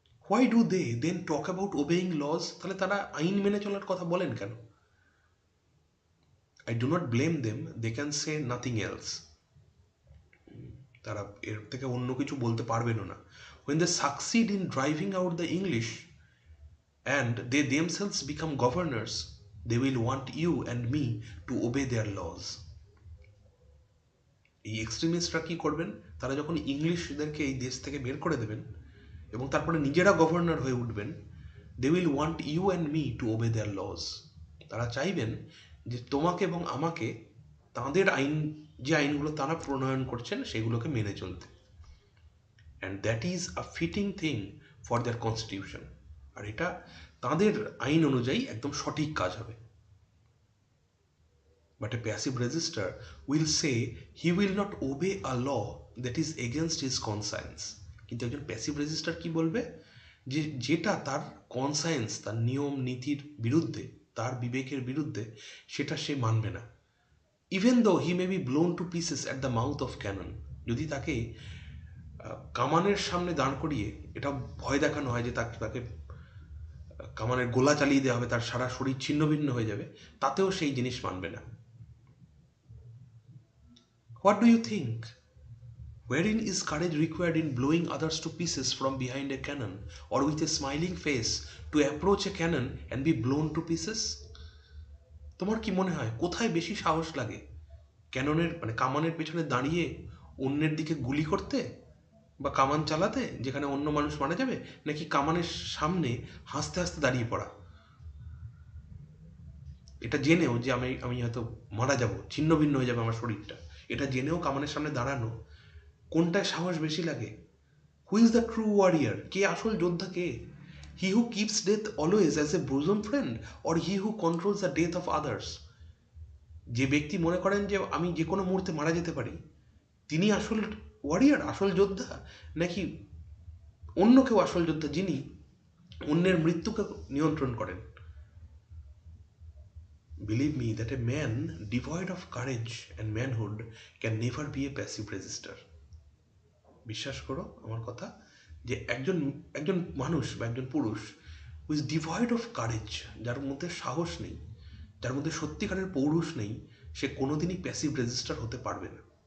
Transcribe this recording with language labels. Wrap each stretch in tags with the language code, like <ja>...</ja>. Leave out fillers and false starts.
<en>Why do they then talk about obeying laws?</en> <bn>তাহলে তারা আইন মেনে চলার কথা বলেন কেন?</bn> <en>I do not blame them, they can say nothing else.</en> <bn>তারা এর থেকে অন্য কিছু বলতে পারবেনও না।</bn> <en>when they succeed in driving out the English and they themselves become governors, they will want you and me to obey their laws.</en> <bn>এই এক্সট্রিমিস্টরা কি করবেন? তারা যখন ইংলিশদেরকে এই দেশ থেকে বের করে দেবেন এবং তারপরে নিজেরা গভর্নর হয়ে উঠবেন,</bn> <en>They will want you and me to obey their laws.</en> <bn>তারা চাইবেন যে তোমাকে এবং আমাকে তাঁদের আইন, যে আইনগুলো তারা প্রণয়ন করছেন সেগুলোকে মেনে চলতে।</bn> <en>And that is a fitting thing for their constitution.</en> <bn>আর এটা তাঁদের আইন অনুযায়ী একদম সঠিক কাজ হবে।</bn> <en>But a passive resistor will say he will not obey a law that is against his conscience.</en> <bn>কিন্তু একজন প্যাসিভ রেজিস্টার কি বলবে, যে যেটা তার কনসায়েন্স, তার নিয়ম নীতির বিরুদ্ধে, তার বিবেকের বিরুদ্ধে, সেটা সে মানবে না।</bn> <en>Even though he may be blown to pieces at the mouth of cannon.</en> <bn>যদি তাকে কামানের সামনে দাঁড় করিয়ে এটা ভয় দেখানো হয় যে তাকে কামানের গোলা চালিয়ে দেওয়া হবে, তার সারা শরীর ছিন্ন ভিন্ন হয়ে যাবে, তাতেও সেই জিনিস মানবে না।</bn> <en>What do you think? Wherein is courage required in blowing others to pieces from behind a cannon, or with a smiling face to approach a cannon and be blown to pieces?</en> <bn>তোমার কি মনে হয় কোথায় বেশি সাহস লাগে? ক্যাননের মানে কামানের পেছনে দাঁড়িয়ে অন্যের দিকে গুলি করতে বা কামান চালাতে যেখানে অন্য মানুষ মারা যাবে, নাকি কামানের সামনে হাসতে হাসতে দাঁড়িয়ে পড়া, এটা জেনেও যে আমি হয়তো মারা যাব, ছিন্ন ভিন্ন হয়ে যাবে আমার শরীরটা, এটা জেনেও কামানের সামনে দাঁড়ানো, কোনটায় সাহস বেশি লাগে? Who is the true warrior? কে আসল যোদ্ধা? কে? হি হু keeps death always as a bosom friend, or he who controls the death of others? যে ব্যক্তি মনে করেন যে আমি যে কোনো মুহূর্তে মারা যেতে পারি, তিনি আসল ওয়ারিয়ার, আসল যোদ্ধা, নাকি অন্য কেউ আসল যোদ্ধা যিনি অন্যের মৃত্যুকে নিয়ন্ত্রণ করেন?</bn> <en>Believe me that a man devoid of courage and manhood can never be a passive resistor.</en> <bn>বিশ্বাস করো আমার কথা, যে একজন একজন মানুষ বা একজন পুরুষ</bn> <en>who is devoid of courage,</en> <bn>যার মধ্যে সাহস নেই, যার মধ্যে সত্যিকারের পৌরুষ নেই, সে কোনোদিনই প্যাসিভ রেজিস্টার হতে পারবে না।</bn>